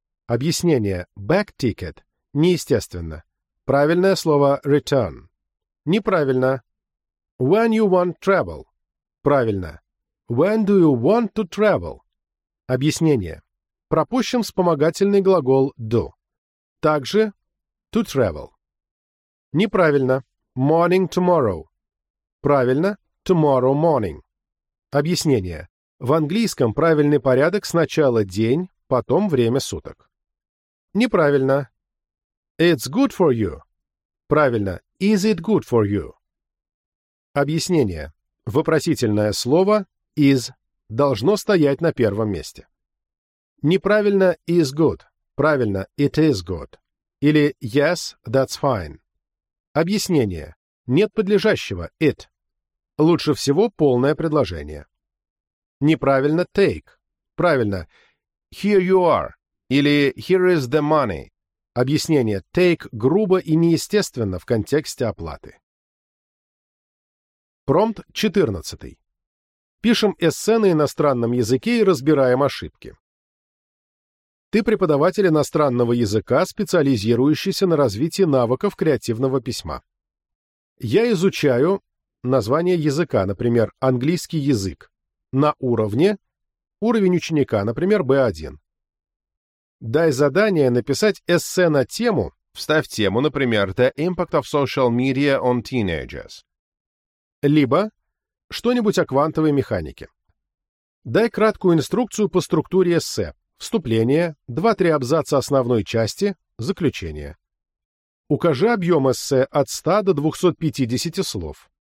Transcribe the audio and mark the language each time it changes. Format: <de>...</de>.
<ru>Объяснение</ru> <en>«back ticket»</en> <ru>– неестественно. Правильное слово «return». Неправильно.</ru> <en>«When you want travel» –</en> <ru>правильно.</ru> <en>«When do you want to travel?»</en> <ru>Объяснение. Пропущим вспомогательный глагол «do». Также «to travel». Неправильно.</ru> <en>«Morning tomorrow».</en> <ru>Правильно.</ru> <en>«Tomorrow morning».</en> <ru>Объяснение. В английском правильный порядок сначала день, потом время суток. Неправильно.</ru> <en>It's good for you.</en> <ru>Правильно.</ru> <en>Is it good for you?</en> <ru>Объяснение. Вопросительное слово is должно стоять на первом месте. Неправильно</ru> <en>is good.</en> <ru>Правильно.</ru> <en>It is good.</en> <ru>Или</ru> <en>yes, that's fine.</en> <ru>Объяснение. Нет подлежащего it. Лучше всего полное предложение. Неправильно take. Правильно.</ru> <en>Here you are.</en> <ru>Или</ru> <en>«Here is the money»</en> <ru>— объяснение «take» грубо и неестественно в контексте оплаты. Промпт 14. Пишем эссе на иностранном языке и разбираем ошибки. Ты преподаватель иностранного языка, специализирующийся на развитии навыков креативного письма. Я изучаю название языка, например, английский язык, на уровне, уровень ученика, например, B1. Дай задание написать эссе на тему. Вставь тему, например,</ru> <en>The Impact of Social Media on Teenagers.</en> <ru>Либо что-нибудь о квантовой механике. Дай краткую инструкцию по структуре эссе. Вступление, 2-3 абзаца основной части, заключение. Укажи объем эссе от 100 до 250 слов.</ru>